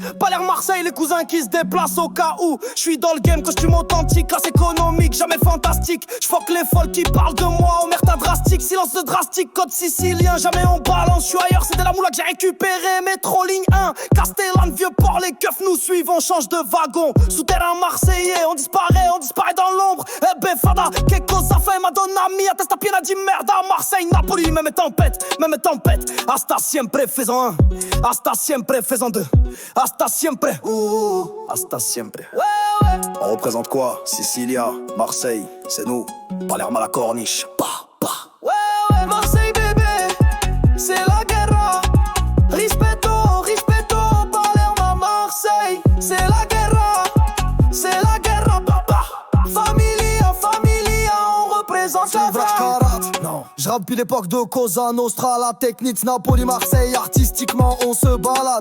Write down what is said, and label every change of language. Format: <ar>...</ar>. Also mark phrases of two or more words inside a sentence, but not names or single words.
<fr>Palerme, Marseille, les cousins qui se déplacent au cas où. J'suis dans le game, costume authentique, classe économique, jamais fantastique. J'fuck les folles qui parlent de moi, omerta drastique, silence de drastique, code sicilien, jamais on balance. J'suis ailleurs, c'était la moula que j'ai récupéré, métro ligne 1, Castellane, vieux port, les keufs nous suivent, on change de wagon. Souterrain Marseillais, on disparaît dans l'ombre. Eh ben fada,</fr> <it>che cosa fai madonna mia, testa piena di merda.</it> <fr>Marseille, Napoli, même tempête.</fr> <es>Hasta siempre</es> <fr>faisant un,</fr> <es>hasta siempre</es> <fr>faisant deux,</fr> <es>hasta siempre, hasta siempre.</es> <fr>Ouais. On représente quoi? Sicilia, Marseille, c'est nous. Palerme à la corniche. Ouais. Marseille bébé, c'est la guerra. Rispetto, Palerme à Marseille, c'est la guerra. C'est la guerre, papa. Familia, on représente la vraie. Non, j'rappe depuis l'époque de Cosa Nostra. La technique Napoli, Marseille, artistiquement on se balade.</fr>